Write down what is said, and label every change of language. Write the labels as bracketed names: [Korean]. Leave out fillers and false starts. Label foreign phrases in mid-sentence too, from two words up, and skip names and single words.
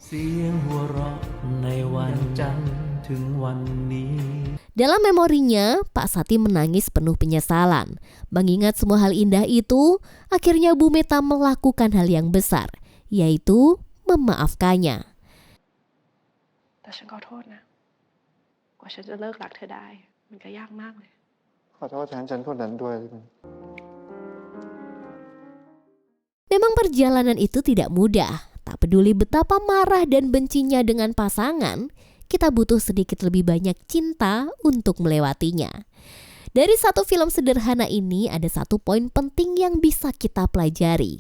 [Indonesian] Dalam memorinya, Pak Sati menangis penuh penyesalan. Mengingat semua hal indah itu, akhirnya Bu Meta melakukan hal yang besar, yaitu memaafkannya. [Thai] แต่ฉันขอโทษนะ กว่าฉันจะเลิกรักเธอได้ มันก็ยากมากเลย ขอโทษแทนฉันคนนั้นด้วย [Indonesian] Memang perjalanan itu tidak mudah. Tak peduli betapa marah dan bencinya dengan pasangan, kita butuh sedikit lebih banyak cinta untuk melewatinya. Dari satu film sederhana ini ada satu poin penting yang bisa kita pelajari.